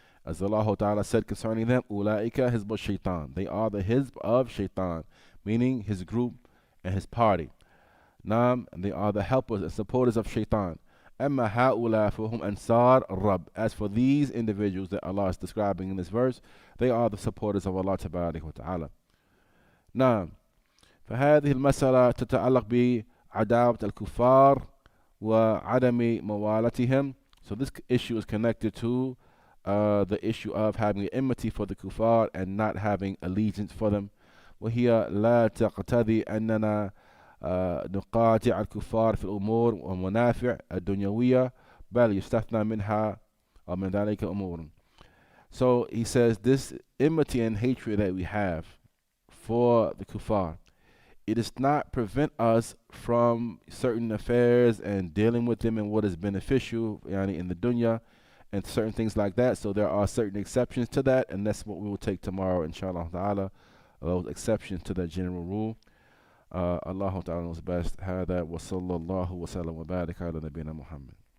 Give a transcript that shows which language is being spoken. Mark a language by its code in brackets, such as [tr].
[en] As Allah Ta'ala said concerning them, [ar] أُولَٰئِكَ حِزْبُ الشَّيْطَانِ, [en] they are the Hizb of shaitan, meaning his group and his party. And they are the helpers and supporters of shaitan. [ar] أَمَّا هَؤُلَاءِ فَهُمْ أَنصَارُ الرَّبِّ, [en] as for these individuals that Allah is describing in this verse, they are the supporters of Allah Ta'ala. [ar] نعم. فهذه المسألة تتعلق بعداوة الكفار وعدم موالتهم. [en] So this issue is connected to the issue of having enmity for the kuffar and not having allegiance for them. [ar] وهي لا تقتضي أننا نقاطع الكفار في الأمور والمنافع الدنيوية بل يستثنى منها ومن ذلك أمور. [en] So he says this enmity and hatred that we have for the kuffar, it does not prevent us from certain affairs and dealing with them and what is beneficial in the dunya and certain things like that. So there are certain exceptions to that, and that's what we will take tomorrow, inshallah ta'ala, those exceptions to that general rule. Allah Ta'ala knows best. [ar] هذا وصلى الله وسلم وبارك على نبينا محمد.